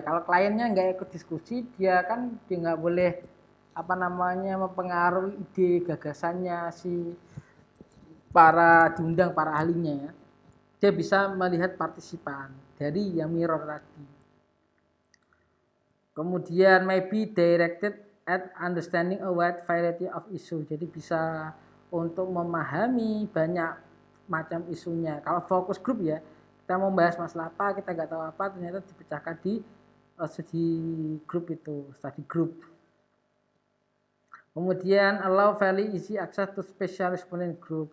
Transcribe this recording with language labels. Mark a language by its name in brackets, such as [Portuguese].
[Indonesian] Kalau kliennya nggak ikut diskusi, dia nggak boleh mempengaruhi ide gagasannya si diundang para ahlinya ya. Dia bisa melihat partisipan dari yang mirror tadi. Kemudian [English] maybe directed at understanding a wide variety of issue. [Indonesian] Jadi bisa untuk memahami banyak macam isunya. Kalau fokus group ya, kita mau bahas masalah apa, kita nggak tahu apa, ternyata dipecahkan di studi group itu, study group. Kemudian [English] allow fairly easy access to special exponent group.